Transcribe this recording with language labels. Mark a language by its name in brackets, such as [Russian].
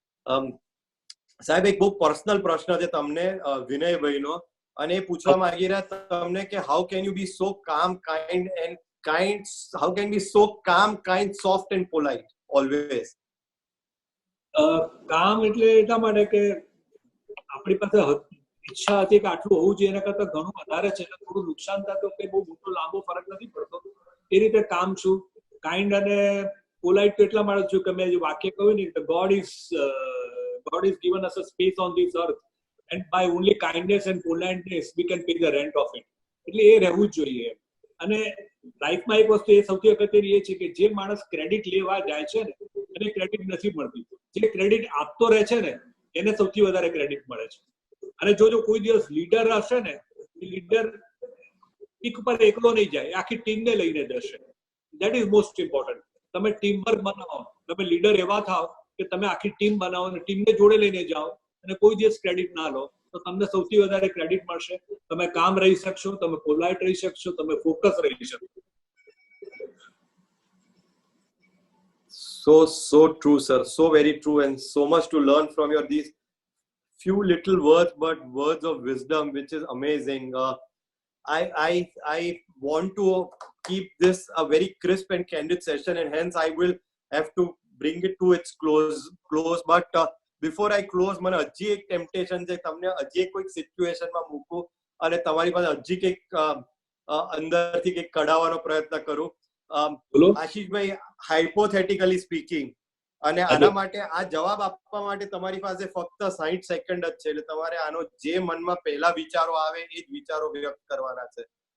[Gujarati] સાહેબ, એક બહુ પર્સનલ પ્રશ્ન છે તમને વિનયભાઈનો, અને એ પૂછવા માંગી રહ્યા તમને કે [English] How can you be so calm, kind, soft and polite always? [Gujarati] કામ એટલે એટલા માટે કે આપણી પાસે ઈચ્છા હતી કે આટલું હોવું જોઈએ, એના કરતા ઘણું વધારે છે, એટલે થોડું નુકસાન થાય તો કઈ બહુ મોટો લાંબો ફરક નથી પડતો. એ રીતે કામ છું. કાઇન્ડ અને પોલાઇટ તો એટલા માટે છું કે મેં જે વાક્ય કહ્યું ને કે [English] God is given us a space on this earth and by only kindness and politeness we can pay the rent of it. [Gujarati] એટલે એ રહેવું જ જોઈએ. અને લાઈફમાં એક વસ્તુ એ સૌથી અગત્યની એ છે કે જે માણસ ક્રેડિટ લેવા જાય છે ને એને ક્રેડિટ નથી મળતી, જે ક્રેડિટ આપતો રહે છે ને એને સૌથી વધારે ક્રેડિટ મળે છે. અને જો કોઈ દિવસ લીડર હશે ને, લીડર પીક પર એકલો નહીં જાય, આખી ટીમને લઈને જશે. [English] That is most important. [Gujarati] તમે ટીમ વર્ક બનાવો, તમે લીડર એવા થાવ કે તમે આખી ટીમ બનાવો અને ટીમને જોડે લઈને જાઓ અને કોઈ દિવસ ક્રેડિટ ના લો તો તમને સૌથી વધારે ક્રેડિટ મળશે. તમે કામ રહી શકશો, તમે પોલાઇટ રહી શકશો, તમે ફોકસ રહી શકશો. [English] So true, sir. So very true, and so much to learn from your these few little words, but words of wisdom, which is amazing. I want to keep this a very crisp and candid session, and hence I will have to bring it to its close. But before I close, [Gujarati] મને હજી એક temptation છે, તમને હજી એક કોઈક સિચ્યુએશનમાં મૂકું અને તમારી પાસે હજી કંઈક અંદરથી કંઈક કઢાવવાનો પ્રયત્ન કરું. આશીષભાઈ, [English] hypothetically speaking, [Gujarati] અને આના માટે આ જવાબ આપવા માટે તમારી પાસે ફક્ત 60 સેકન્ડ જ છે, એટલે તમારે આનો જે મનમાં પહેલા વિચારો આવે એ જ વિચારો વ્યક્ત કરવાના છે.